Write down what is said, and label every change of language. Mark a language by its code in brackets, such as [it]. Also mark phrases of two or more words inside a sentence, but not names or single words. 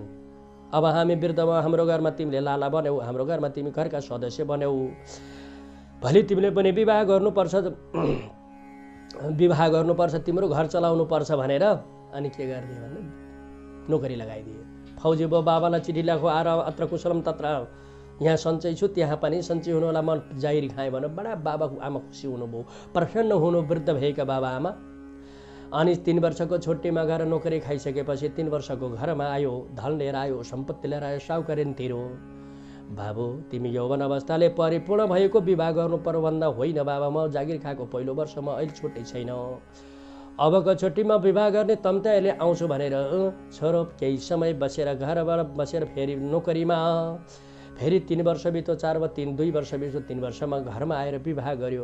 [ne] अब हामी वृद्धमा हाम्रो घरमा तिमीले लाला बन्यौ, हाम्रो घरमा तिमी घरका सदस्य बन्यौ, भोलि तिमीले पनि विवाह गर्नुपर्छ, तिम्रो घर चलाउनु पर्छ भनेर अनि के गरिदिए भने नोकरी लगाइदिए। फौजी बाबालाई चिठी लेखो, आएर [sa] अत्र कुशलम तत्र, [ne] यहाँ सन्चै छु त्यहाँ पनि सन्चै हुनु होला, मन जाहिर खाएँ भने बडा बाबा आमा खुसी हुनुभयो, प्रसन्न हुनु वृद्ध भएका बाबा आमा। अनि 3 वर्षको छुट्टीमा गएर नोकरी खाइसकेपछि 3 वर्षको घरमा आयो, धन लिएर आयो, सम्पत्ति लिएर आयो, साहुकारीन तिरो। बाबु तिमी यौवन अवस्थाले परिपूर्ण भएको विवाह गर्नु पर्यो भन्दा होइन बाबा, म जागिर खाएको पहिलो वर्षमा अहिले छुट्टी छैन, अबको छुट्टीमा विवाह गर्ने तम्ता अहिले आउँछु भनेर छोरो केही समय बसेर घरबाट बसेर फेरि नोकरीमा, फेरि 3 वर्ष बित्यो, 2 वर्ष बित्यो, 3 वर्षमा घरमा आएर विवाह गर्यो।